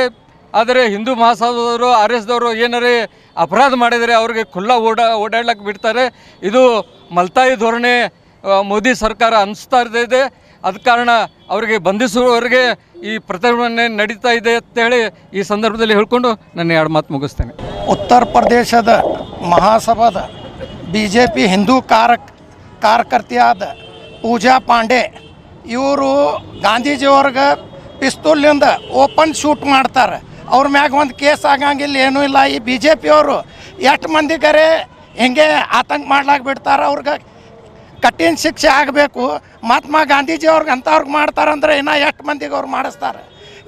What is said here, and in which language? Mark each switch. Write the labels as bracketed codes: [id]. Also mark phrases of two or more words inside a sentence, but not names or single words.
[kn] ಆದರೆ ಹಿಂದೂ ಮಹಾಸಭಾದವರು RSದವರು ಏನಾರೇ ಅಪರಾಧ ಮಾಡಿದರೆ ಅವ್ರಿಗೆ ಖುಲ್ಲಾ ಓಡಾಡ್ಲಿಕ್ಕೆ ಬಿಡ್ತಾರೆ। ಇದು ಮಲ್ತಾಯಿ ಧೋರಣೆ ಮೋದಿ ಸರ್ಕಾರ ಅನಿಸ್ತಾ ಇದೆ। ಅದ ಕಾರಣ ಅವರಿಗೆ ಬಂಧಿಸುವವರೆಗೆ ಈ ಪ್ರತಿಭಟನೆ ನಡೀತಾ ಇದೆ ಅಂತೇಳಿ ಈ ಸಂದರ್ಭದಲ್ಲಿ ಹೇಳ್ಕೊಂಡು ನನ್ನ ಎರಡು ಮಾತು ಮುಗಿಸ್ತೇನೆ। उत्तर प्रदेश महासभा बीजेपी हिंदू कार्यकर्तियाद पूजा पांडे इವರು ಗಾಂಧೀಜಿಯವ್ರಿಗೆ ಪಿಸ್ತೂಲಿಂದ [en] open shoot [kn] ಮಾಡ್ತಾರೆ। ಅವ್ರ ಮ್ಯಾಗ ಒಂದು ಕೇಸ್ ಆಗಂಗಿಲ್ಲ, ಏನೂ ಇಲ್ಲ। ಈ BJP ಅವರು ಎಷ್ಟು ಮಂದಿಗರೆ ಹಿಂಗೆ ಆತಂಕ ಮಾಡ್ಲಾಕ ಬಿಡ್ತಾರೆ, ಅವ್ರಿಗೆ ಕಠಿಣ ಶಿಕ್ಷೆ ಆಗಬೇಕು। ಮಹಾತ್ಮ ಗಾಂಧೀಜಿಯವ್ರಿಗೆ ಅಂಥವ್ರಿಗೆ ಮಾಡ್ತಾರಂದ್ರೆ ಇನ್ನೂ ಎಷ್ಟು ಮಂದಿಗೆ ಅವ್ರು ಮಾಡಿಸ್ತಾರೆ।